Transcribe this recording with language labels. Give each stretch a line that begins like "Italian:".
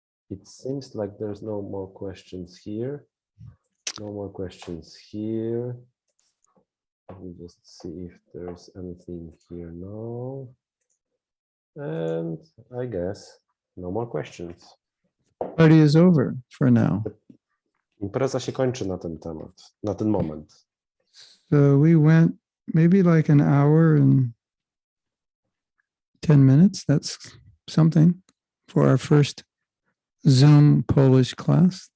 English: It seems like there's no more questions here. No more questions here. Let me just see if there's anything here. No. And I guess no more questions. Party is over for now.
Polish: Impreza się kończy na ten temat, na ten moment.
English: So we went maybe like an hour and 10 minutes. That's something for our first Zoom Polish class.